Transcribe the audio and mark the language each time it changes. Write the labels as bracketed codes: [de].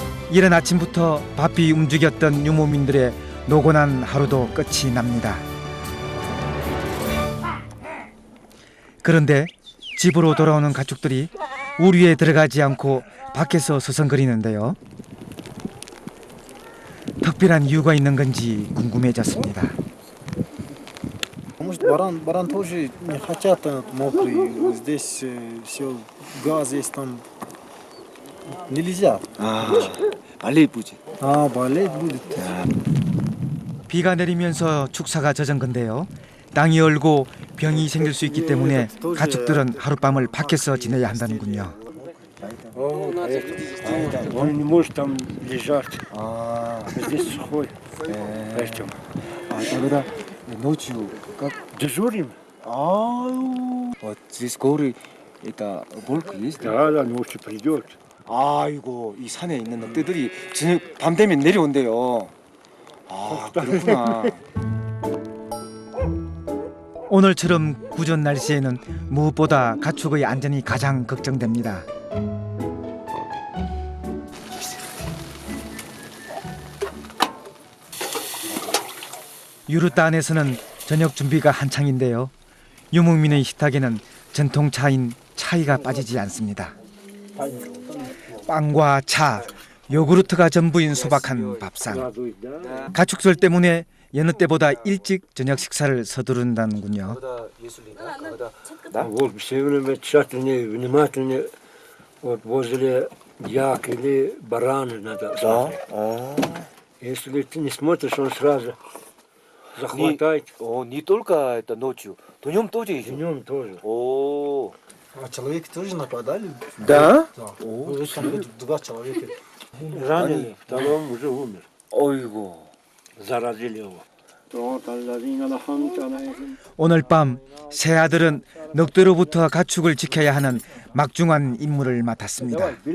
[ko] 이른 아침부터 바삐 움직였던 유목민들의 노곤한 하루도 끝이 납니다. 그런데 집으로 돌아오는 가축들이 우리에 들어가지 않고 밖에서 서성거리는데요. 특별한 이유가 있는 건지 궁금해졌습니다. [ru] Может, баран тоже не хотят мокрый. Здесь все газ есть, там нельзя. болеть будет. Болеть будет. [ko] 비가 내리면서 축사가 젖은 건데요. 땅이 얼고 병이 생길 수 있기 때문에 가축들은 하룻밤을 밖에서 지내야 한다는군요. [ru] Он не может там лежать. Здесь сухой. Поэтому. тогда ночью как? Дежурим. Вот здесь горы, это волк есть? Да, ночью придет. [ko] 아이고, 이 산에 있는 늑대들이 저녁 밤 되면 내려온대요. 그렇구나. 오늘처럼 구전 날씨에는 무엇보다 가축의 안전이 가장 걱정됩니다. 유르타 안에서는 저녁 준비가 한창인데요. 유목민의 식탁에는 전통차인 차이가 빠지지 않습니다. 빵과 차, 요구르트가 전부인 소박한 밥상. 가축들 때문에 여느 때보다 일찍 저녁 식사를 서두른다는군요. [ru] Вот все время тщательнее, внимательнее. Вот возле як или барана надо смотреть. Если ты не смотришь, он сразу захватает. Не только это ночью, днем тоже еще? Днем тоже. Человек тоже нападали? Да? Два человека. Раненый, второй уже умер. [ko] 어이구. [ru] Заразили его. [ko] 오늘 밤 세 아들은 늑대로부터 가축을 지켜야 하는 막중한 임무를 맡았습니다.